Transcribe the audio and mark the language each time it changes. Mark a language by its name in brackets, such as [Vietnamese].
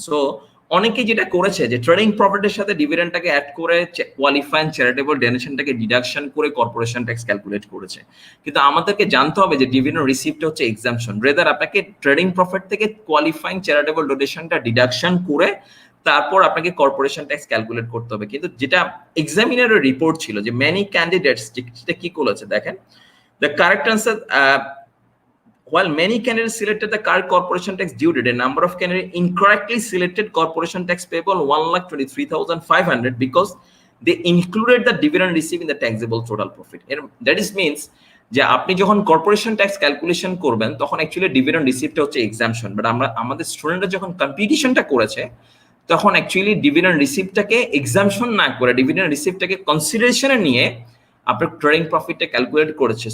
[Bangla] So অনেকে যেটা করেছে যে ট্রেডিং প্রফিটের সাথে ডিভিডেন্ডটাকে অ্যাড করে কোয়ালিফাইং চ্যারিটেবল ডোনেশনটাকে ডিডাকশন করে কর্পোরেশন ট্যাক্স ক্যালকুলেট করেছে। কিন্তু আমাদেরকে জানতে হবে যে ডিভিডেন্ড রিসিপ্টটা হচ্ছে এক্সাম্পশন, রেদার আপনাকে ট্রেডিং প্রফিট থেকে কোয়ালিফাইং চ্যারিটেবল ডোনেশনটা ডিডাকশন করে তারপর আপনাকে কর্পোরেশন ট্যাক্স ক্যালকুলেট করতে হবে। কিন্তু যেটা এক্সামিনারের রিপোর্ট ছিল যে মেনি ক্যান্ডিডেটস যেটা কি করেছে দেখেন, [English] The correct answer while many candidates selected the correct corporation tax due date, a number of candidates incorrectly selected corporation tax payable 1,23,500 because they included the dividend received in the taxable total profit. [Bangla] That is means যে আপনি যখন corporation tax calculation করবেন তখন actually dividend রিসিপ্টটা হচ্ছে exemption, but আমাদের স্টুডেন্টরা যখন কম্পিটিশনটা করেছে তখন অ্যাকচুয়ালি ডিভিডেন্ড রিসিপ্টটাকে এক্সাম্পশন না করে ডিভিডেন্ড রিসিপ্টটাকে কনসিডারেশনে নিয়ে আপনার ট্রেডিং প্রফিটটা ক্যালকুলেট করেছে।